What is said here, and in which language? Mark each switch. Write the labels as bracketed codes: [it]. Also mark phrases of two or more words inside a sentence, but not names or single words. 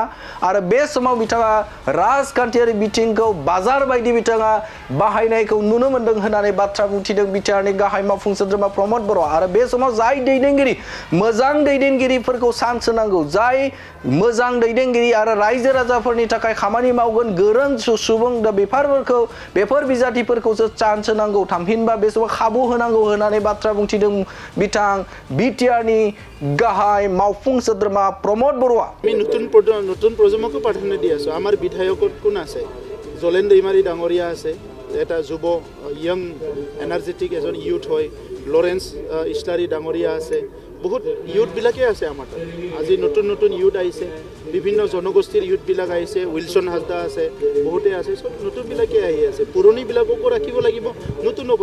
[brx] आरो बे समाव बिथाङा राजखान्थियारि बिथिंखौ बाजार बायदि बिथाङा बाहायनायखौ नुनो मोनदों होननानै बाथ्रा बुंथिदों बीटीआरनि गाहाय मावफुं सोद्रोमा प्रमोद बरुवा आरो बे समाव जाय दैदेनगिरि मोजां दैदेनगिरिफोरखौ चान्स होनांगौ जाय मोजां दैदेनगिरि आरो रायजो राजाफोरनि थाखाय खामानि मावगोन गोरों सुबुं दा बेफोर बिजाथिफोरखौसो चान्स होनांगौ थामहिनबा बे समाव खाबु होनांगौ होननानै बाथ्रा बुंथिदों बिथां बीटीआरनि गाहाय मावफुं सोद्रोमा प्रमोद बरुवा [as] আমি নতুন প্ৰজন্মকো প্ৰাধান্য দি আছো আমাৰ বিধায়কত কোন আছে জলেন दैमारी ডাঙৰীয়া আছে এটা যুৱ [en] young energetic [as] এজন ইউথ হয় লৰেন্স ইছলাৰী ডাঙৰীয়া আছে বহুত ইউথবিলাকে আছে আমাৰ তাত আজি নতুন ইউথ আহিছে বিভিন্ন জনগোষ্ঠীৰ ইউথবিলাক আহিছে উইলছন হাজদা আছে বহুতে আছে সব নতুনবিলাকে আহি আছে পুৰণিবিলাককো ৰাখিব লাগিব নতুনকো